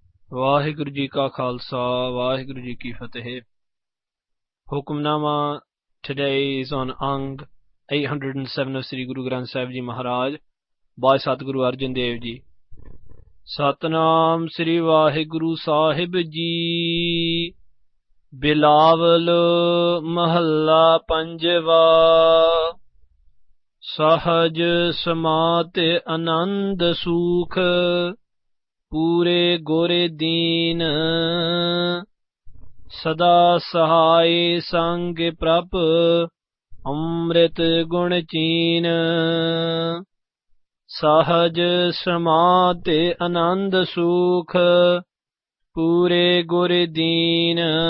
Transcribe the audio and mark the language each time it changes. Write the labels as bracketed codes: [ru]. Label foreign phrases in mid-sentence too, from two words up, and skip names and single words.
[pa] ਵਾਹਿਗੁਰੂ ਜੀ ਕਾ ਖਾਲਸਾ ਵਾਹਿਗੁਰੂ ਜੀ ਕੀ ਫਤਿਹ [en] Hukamnama today is on Ang 807 of Sri Guru Granth Sahib Ji Maharaj by Satguru Arjan Dev Ji. [pa] ਸਤਿਨਾਮ ਸ੍ਰੀ ਵਾਹਿਗੁਰੂ ਸਾਹਿਬ ਜੀ. ਬਿਲਾਵਲੁ ਮਹਲਾ ਪੰਜਵਾ. ਸਹਜ ਸਮਾਤੇ ਅਨੰਦ ਸੁਖ ਪੂਰੇ ਗੁਰਿ ਦੀਨ. ਸਦਾ ਸਹਾਈ ਸੰਗਿ ਪ੍ਰਭ ਅੰਮ੍ਰਿਤ ਗੁਣ ਚੀਨ. ਸਹਜ ਸਮਾਤੇ ਅਨੰਦ ਸੁਖ ਪੂਰੇ ਗੁਰ ਦੀਨ.